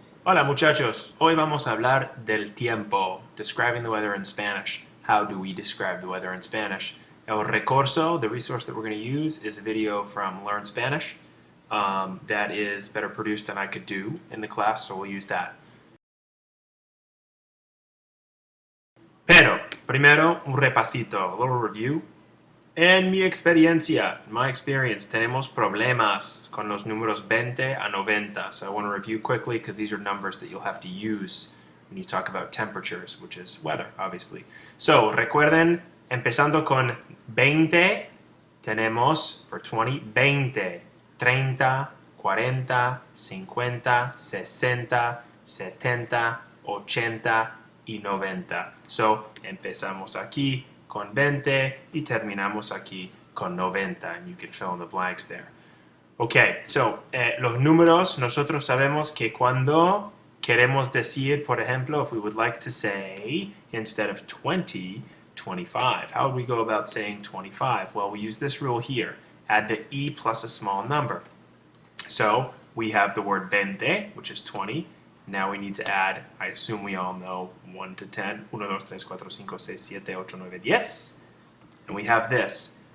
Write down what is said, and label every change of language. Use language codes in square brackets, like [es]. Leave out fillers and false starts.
[es] Hola muchachos, hoy vamos a hablar del tiempo, [en] describing the weather in Spanish. How do we describe the weather in Spanish? [es] El recurso, [en] the resource that we're going to use, is a video from Learn Spanish that is better produced than I could do in the class, so we'll use that. [es] Pero, primero, un repasito, [en] a little review. [es] En mi experiencia, [en] in my experience, [es] tenemos problemas con los números 20 a 90. [en] So I want to review quickly because these are numbers that you'll have to use when you talk about temperatures, which is weather, obviously. [es] So, recuerden, empezando con 20, tenemos for 20, 20, 30, 40, 50, 60, 70, 80 y 90. So, empezamos aquí con 20 y terminamos aquí con 90. [en] And you can fill in the blanks there. [es] Okay, so los números, nosotros sabemos que cuando queremos decir, por ejemplo, [en] if we would like to say, instead of [es] 20, 25. [en] How would we go about saying 25? Well, we use this rule here. Add the e plus a small number. So we have the word 20, which is 20. Now we need to add, I assume we all know, 1 to 10. 1, 2, 3, 4, 5, 6, 7, 8, 9, 10. And we have this.